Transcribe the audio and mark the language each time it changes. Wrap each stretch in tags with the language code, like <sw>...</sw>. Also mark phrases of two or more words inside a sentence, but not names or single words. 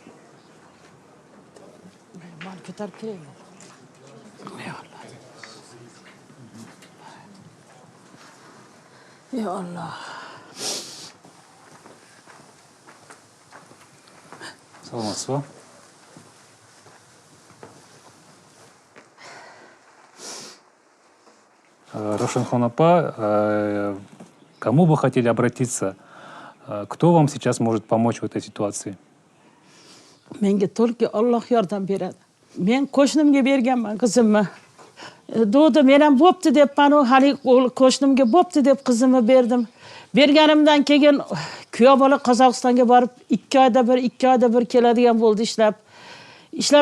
<ar>يا الله.</ar> <ky>Саламатсыз ба? Равшан апа,</ky> <ru>кому вы хотели обратиться? Кто вам сейчас может помочь в этой ситуации?</ru> <uz>Menga только Alloh yordam beradi. Men qo'shnimga berganman qizimni. Do'di men ham bo'pti debman, hali qo'shnimga bo'pti deb qizimni berdim. Berganimdan keyin kuyov bola Qozog'istonga borib 2 oyda bir keladigan bo'ldi ishlab keladigan bo'ldi.</uz>